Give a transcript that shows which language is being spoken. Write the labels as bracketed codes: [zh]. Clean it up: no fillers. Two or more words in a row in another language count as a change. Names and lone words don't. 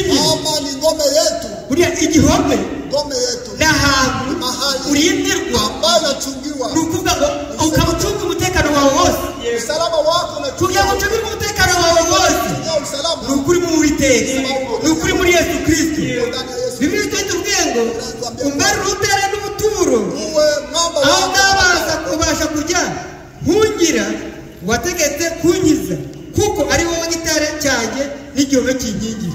[sw] kama ni ngome yetu, [rw] buriya igihome [sw] ngome yetu [rw] n'ahantu urindirwa [sw] ambayo inachungiwa, [rw] ni ukuvuga ngo ukamucunga umutekano wawe wose. [sw] usalama wako [rw] kugira ngo ucunge umutekano wawe wose ni ukuri mu Uwiteka, ni ukuri muri Yesu Kristo. Bibiliya itubwira ngo umbere urutare n'ubuturo aho ndabaza kubasha kujya nkungira wategetse kunkiza, kuko ari wowe gitare cyanjye n'igihome kinkingira.